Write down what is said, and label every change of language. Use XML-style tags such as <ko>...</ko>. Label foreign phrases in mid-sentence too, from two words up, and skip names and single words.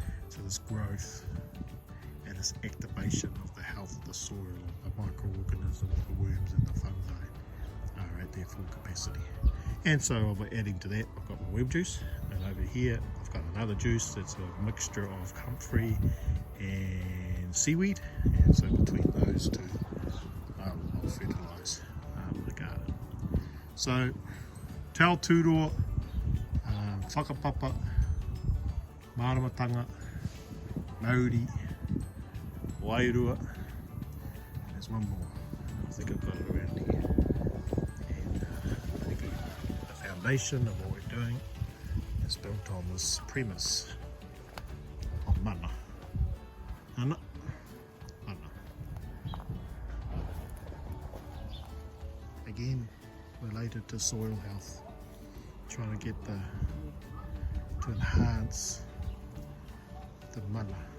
<en>So this growth and this activation of the health of the soil, the microorganisms, the worms and the fungi are at their full capacity. And so by adding to that, I've got my worm juice, and over here I've got another juice that's a mixture of comfrey and seaweed, and so between those two I'll fertilise the garden.</en> <mi>So tau tūroa, whakapapa, māramatanga, Māori, Wairua,</mi> <en>there's one more, I think I've got it around here. And I think the foundation of what we're doing is built on this premise of mana. Mana. Again, related to soil health, trying to get to enhance the mana.</en>